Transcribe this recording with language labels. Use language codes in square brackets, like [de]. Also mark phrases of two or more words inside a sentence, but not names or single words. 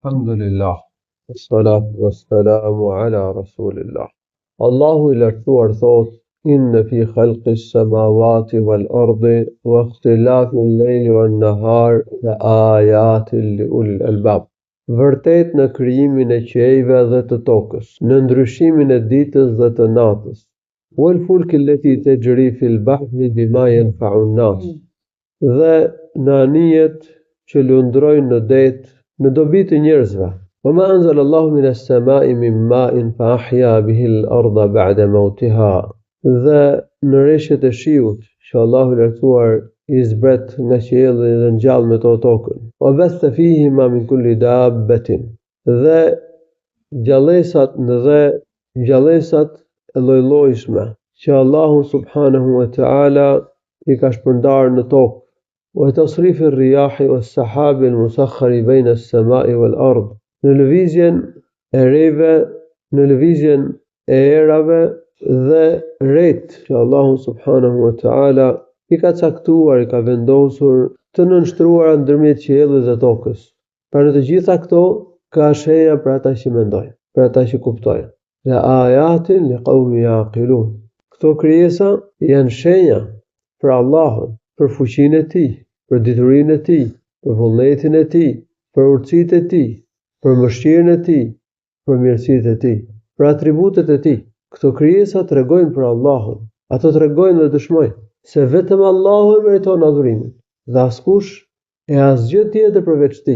[ar] الحمد لله والصلاة والسلام على رسول الله. [sq] Allahu I lartësuar thot: [ar] إن في خلق السماوات والأرض واختلاف الليل والنهار لآيات لأولي الألباب. [sq] Vërtet në krijimin e qiejve dhe të tokës, në ndryshimin e ditës dhe të natës. [ar] والفلك التي تجري في البحر بما ينفع الناس. [sq] Dhe në anijet që lundrojnë në det në dobi të njerëzve. [ar] وما أنزل الله من السماء من ماء فأحيا به الأرض بعد موتها. [sq] Dhe në rreshtet e shiut që Allahu I lartësuar I zbret nga qielli dhe ngjall me to tokën. [ar] وبث فيهما من كل دابة. [sq] Dhe gjallësat e lloj-llojshme që Allahu [ar] سبحانه وتعالى [sq] I ka shpërndarë në tokë. [ar] وتصريف الرياح والسحاب المسخر بين السماء والأرض. [sq] Në lëvizjen e reve, në lëvizjen e erave dhe ret që Allahu [ar] سبحانه وتعالى [sq] I ka caktuar, I ka vendosur të nënshtruara ndërmjet qiellit dhe tokës. Për në të gjitha këto ka shenja për ata që mendojnë, për ata që kuptojnë. [ar] لآيات لقوم يعقلون. [sq] Këto krijesa janë shenja për Allahun, për fuqinë e Tij, për diturinë e Tij, për vullnetin e Tij, për urtësitë e Tij, për mëshirën e Tij, për mirësitë e Tij, për atributet e Tij. Këto krijesa tregojnë për Allahun. Ato tregojnë dhe dëshmojnë se vetëm Allahu e meriton adhurimin dhe askush e asgjë tjetër përveç Tij.